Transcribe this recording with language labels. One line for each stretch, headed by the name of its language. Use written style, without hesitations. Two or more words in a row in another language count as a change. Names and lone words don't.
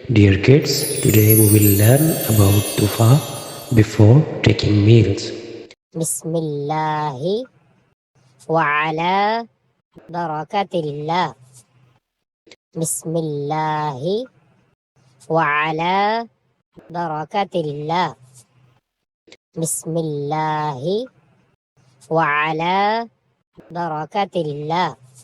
English: Dear kids, today we will learn about du'a before taking meals.
Arabic: بسم الله وعلى بركة الله. بسم الله وعلى بركة الله. بسم الله وعلى بركة الله.